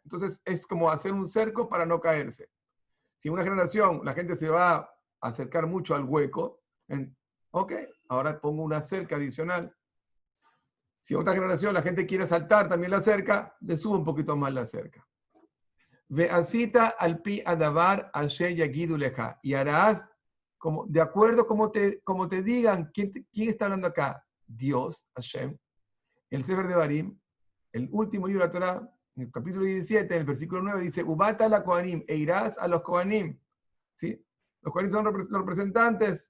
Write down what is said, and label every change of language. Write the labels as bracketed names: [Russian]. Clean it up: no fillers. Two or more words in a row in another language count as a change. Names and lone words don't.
[Spanish] Entonces es como hacer un cerco para no caerse. Si en una generación la gente se va a acercar mucho al hueco, ok, ahora pongo una cerca adicional. Si en otra generación la gente quiere saltar también la cerca, le subo un poquito más la cerca. [Hebrew] ועשית על פי הדבר אשר יגידו לך. [Spanish] Y harás como, de acuerdo como te digan. ¿Quién está hablando acá? Dios, Hashem. El Sefer de Barim, el último libro de la Torah, en el capítulo 17, en el versículo 9, dice, [Hebrew] ובאת אל הכהנים, [Spanish] e irás a los Kohanim. ¿Sí? Los Kohanim son los representantes.